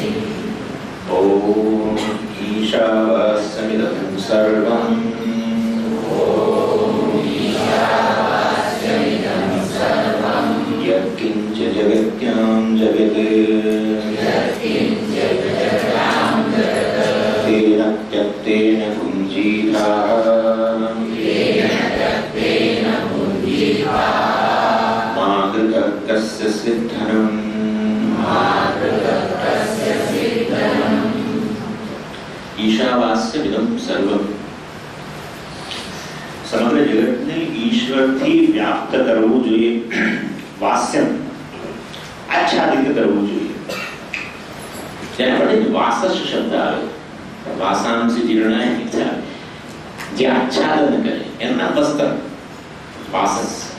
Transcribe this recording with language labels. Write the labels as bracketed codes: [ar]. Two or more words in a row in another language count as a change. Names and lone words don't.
[sa] ॐ ईशावास्यमिदं सर्वं यत्किञ्च जगत्यां जगत् तेन त्यक्तेन पुञ्जीताः मा कृतर्कस्य सिद्धनम्। ईशावास्यमिदं सर्वं [gu] સમગ્ર જગતને ઈશ્વરથી વ્યાપ્ત કરવું જોઈએ, વાસ્યમ આચ્છાદિત કરવું જોઈએ. જેના માટે વાસસ શબ્દ આવે, [sa] वासांसी जीर्णाय इच्छा, [gu] જે આચ્છાદન કરે એનું નામ વસ્ત્ર, વાસસ.